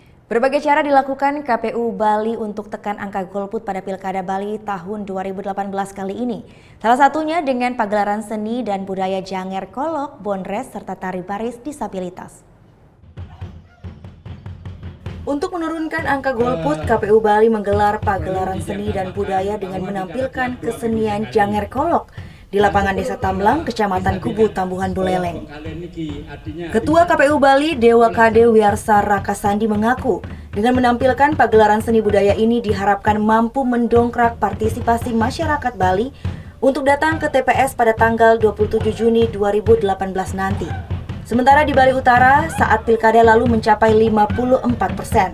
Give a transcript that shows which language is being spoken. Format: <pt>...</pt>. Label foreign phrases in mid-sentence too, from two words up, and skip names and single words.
<id>Berbagai cara dilakukan KPU Bali untuk tekan angka golput pada Pilkada Bali tahun 2018 kali ini. Salah satunya dengan pagelaran seni dan budaya Janger Kolok, Bonres, serta tari baris disabilitas. Untuk menurunkan angka golput, KPU Bali menggelar pagelaran seni dan budaya dengan menampilkan kesenian Janger Kolok di lapangan Desa Tamlang, Kecamatan Kubu, Tambuhan Buleleng. Ketua KPU Bali, Dewa Kade Wiyarsa Rakasandi mengaku, dengan menampilkan pagelaran seni budaya ini diharapkan mampu mendongkrak partisipasi masyarakat Bali untuk datang ke TPS pada tanggal 27 Juni 2018 nanti. Sementara di Bali Utara, saat pilkada lalu mencapai 54%.</id>